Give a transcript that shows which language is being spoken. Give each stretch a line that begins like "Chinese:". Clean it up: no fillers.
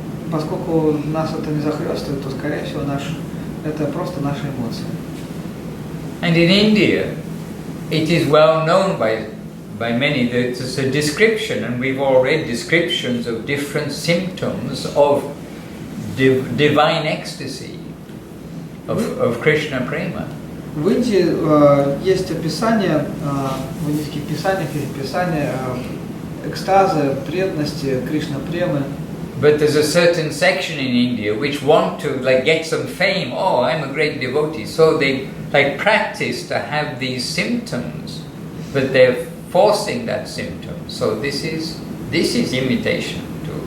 Russian: Поскольку нас это не захлестывает, то, скорее всего, это просто наши эмоции.
English: And in India, it is well known by many that it's a description, and we've all read descriptions of different symptoms of divine ecstasy, of Krishna prema.
Russian: В Индии есть описание, в индийских писаниях есть описание экстаза, преданности, Кришна премы.
English: But there's a certain section in India which want to get some fame. Oh, I'm a great devotee. So they practice to have these symptoms, but they're forcing that symptom. So this is imitation too.